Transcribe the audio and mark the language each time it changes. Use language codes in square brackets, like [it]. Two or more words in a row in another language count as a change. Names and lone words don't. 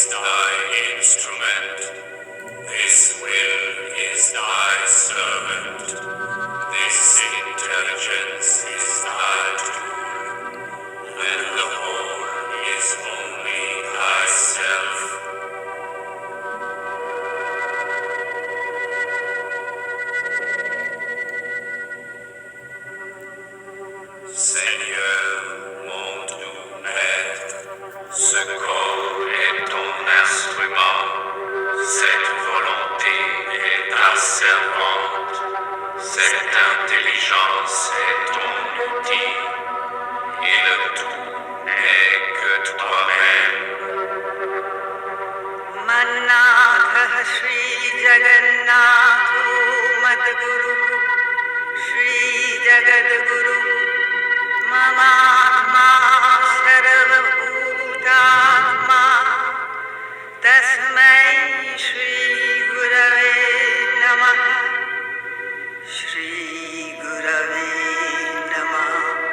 [en] thy instrument, this will is thy servant, this intelligence is thy tool, and the whole is only thyself. [fr] Seigneur, mon doux Maître, ce corps est ton instrument, cette volonté est ta servante, cette intelligence est ton outil, et le tout n'est que toi-même. [sa] Mannatha Shri Jagannatho Madguru Shri Jagadguru Mamatma Sarvabhutatma Tasmai Shri Gurave Namaha Shri Gurave Namaha